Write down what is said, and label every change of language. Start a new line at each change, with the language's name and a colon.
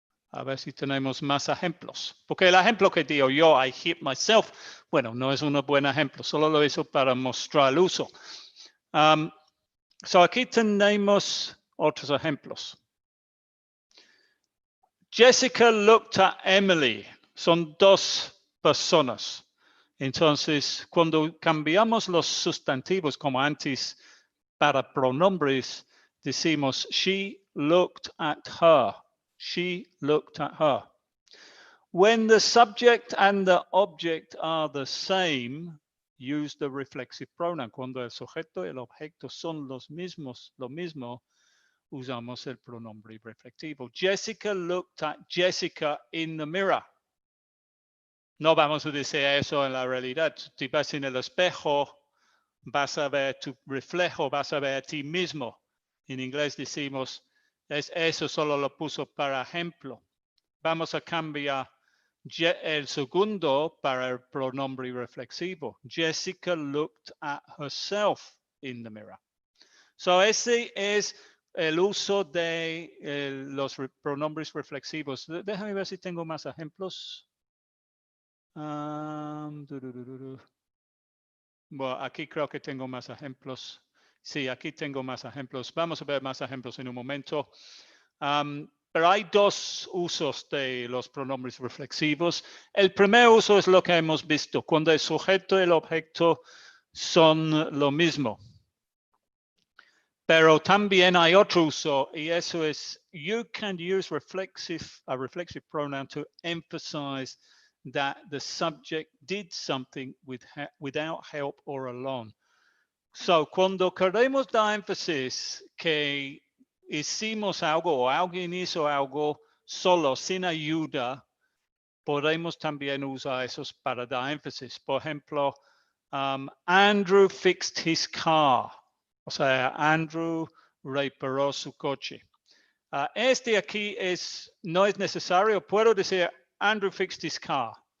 Spanish: A ver si tenemos más ejemplos. Porque el ejemplo que digo yo,
English: I hit myself,
Spanish: bueno, no es un buen ejemplo. Solo lo hizo para mostrar el uso. So, aquí tenemos otros ejemplos.
English: Jessica looked at Emily.
Spanish: Son dos personas. Entonces, cuando cambiamos los sustantivos como antes para pronombres, decimos
English: she looked at her. She looked at her. When the subject and the object are the same, use the reflexive pronoun.
Spanish: Cuando el sujeto y el objeto son los mismos, lo mismo, usamos el pronombre reflexivo.
English: Jessica looked at Jessica in the mirror.
Spanish: No vamos a decir eso en la realidad. Si vas en el espejo, vas a ver tu reflejo, vas a ver a ti mismo. En inglés decimos, eso solo lo puso para ejemplo. Vamos a cambiar el segundo para el pronombre reflexivo.
English: Jessica looked at herself in the mirror.
Spanish: So ese es el uso de los pronombres reflexivos. Déjame ver si tengo más ejemplos. Bueno, aquí creo que tengo más ejemplos. Sí, aquí tengo más ejemplos. Vamos a ver más ejemplos en un momento. Pero hay dos usos de los pronombres reflexivos. El primer uso es lo que hemos visto, cuando el sujeto y el objeto son lo mismo. Pero también hay otro uso, y eso es,
English: you can use a reflexive pronoun to emphasize that the subject did something without help or alone.
Spanish: So, cuando queremos dar énfasis que hicimos algo o alguien hizo algo solo, sin ayuda, podemos también usar esos para dar énfasis. Por ejemplo,
English: Andrew fixed his car.
Spanish: O sea, Andrew reparó su coche. Este aquí no es necesario. Puedo decir
English: Andrew fixed his car.